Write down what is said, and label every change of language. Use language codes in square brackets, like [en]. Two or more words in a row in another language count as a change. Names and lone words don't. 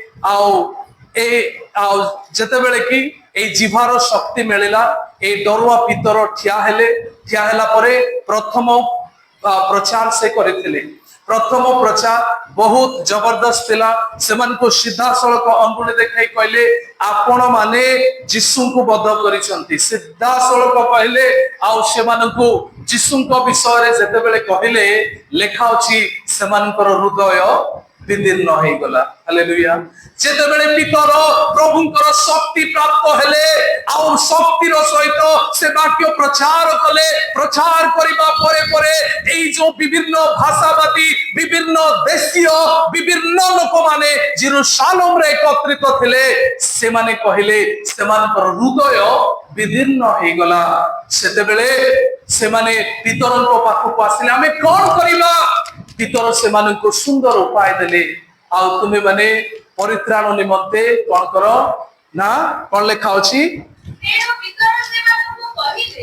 [or] ଆଉ ଯେତେବେଳେ କି ଏ ଜିଭର ଶକ୍ତି ମିଳିଲା ଏ ଡରୁଆ ପିତର ଠିଆ ହେଲା ପରେ ପ୍ରଥମ ପ୍ରଚାର ସେ କରିଥିଲେ ପ୍ରଥମ ପ୍ରଚାର ବହୁତ ଜବରଦସ୍ତ ଥିଲା ସେମାନଙ୍କୁ ସିଧା ସଳଖ ଆଙ୍ଗୁଠି ଦେଖାଇ କହିଲେ ଆପଣ ମାନେ ଯୀଶୁଙ୍କୁ ବଧ କରିଛନ୍ତି ସିଧା ସଳଖ କହିଲେ ଆଉ ସେମାନଙ୍କୁ ଯୀଶୁଙ୍କ ବିଷୟରେ ଯେତେବେଳେ କହିଲେ ଲେଖା ଅଛି ସେମାନଙ୍କର ହୃଦୟ ବିଦୀର୍ଣ୍ଣ ହୋଇ ଗଲା ହାଲେଲୁୟା ଯେତେବେଳେ ପିତର ପ୍ରଭୁଙ୍କର ଶକ୍ତି ପ୍ରାପ୍ତ ହେଲେ ଆଉ ଶକ୍ତିର ସହିତ ସେ ବାକ୍ୟ ପ୍ରଚାର କଲେ ପ୍ରଚାର କରିବା ପରେ ପରେ ଏହି ଯୋ ବିଭିନ୍ନ ଭାଷାବାଦୀ ବିଭିନ୍ନ ଦେଶୀୟ ବିଭିନ୍ନ ଲୋକ ମାନେ ଯିରୂଶାଲମରେ ଏକତ୍ରିତ ଥିଲେ ସେମାନେ କହିଲେ ସେମାନଙ୍କର ହୃଦୟ ବିଦୀର୍ଣ୍ଣ ହୋଇ ଗଲା ସେତେବେଳେ ସେମାନେ ପିତରଙ୍କ ପାଖକୁ ଆସିଲେ ଆମେ କଣ କରିବା ପିତର ସେମାନଙ୍କୁ ସୁନ୍ଦର ଉପାୟ ଦେଲେ ଆଉ ତୁମେ ମାନେ ପରିତ୍ରାଣ ନିମନ୍ତେ କଣ କର ନା କଣ ଲେଖା ଅଛି ତେଣୁ ପିତର ସେମାନଙ୍କୁ କହିଲେ